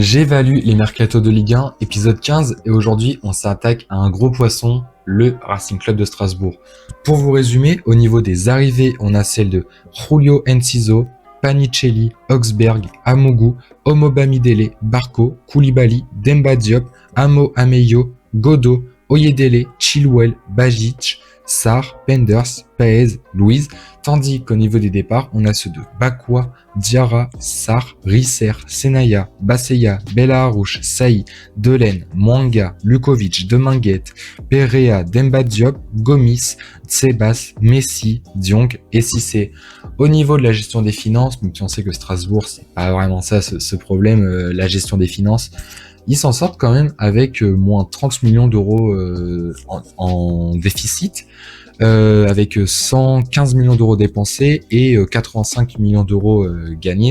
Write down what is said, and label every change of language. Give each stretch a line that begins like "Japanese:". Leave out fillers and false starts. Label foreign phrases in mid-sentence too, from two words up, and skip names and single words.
French: J'évalue les mercatos de Ligue 1, épisode 15, et aujourd'hui on s'attaque à un gros poisson, le Racing Club de Strasbourg. Pour vous résumer, au niveau des arrivées, on a celles de Julio Enciso, Panicelli, Oxberg, Amougou, Omobamidele, Barco, Koulibaly, Demba Diop, Amo Ameyo, Godot, Oyedele, Chilwell, Bajic, Sarr, Penders, Paez, Louise, tandis qu'au niveau des départs, on a ceux de Bakwa, Diarra, Sarr, Risser, Senaya, Basseya, Bella Harouche, Saï, Delaine, Mwanga, Lukovic, Deminguet, Perea, Demba Diop, Gomis, Tsebas, Messi, Diong et Cissé. Au niveau de la gestion des finances, même si on sait que Strasbourg, c'est pas vraiment ça ce problème, la gestion des finances, ils s'en sortent quand même avec moins 30 millions d'euros en déficit, avec 115 millions d'euros dépensés et 85 millions d'euros gagnés.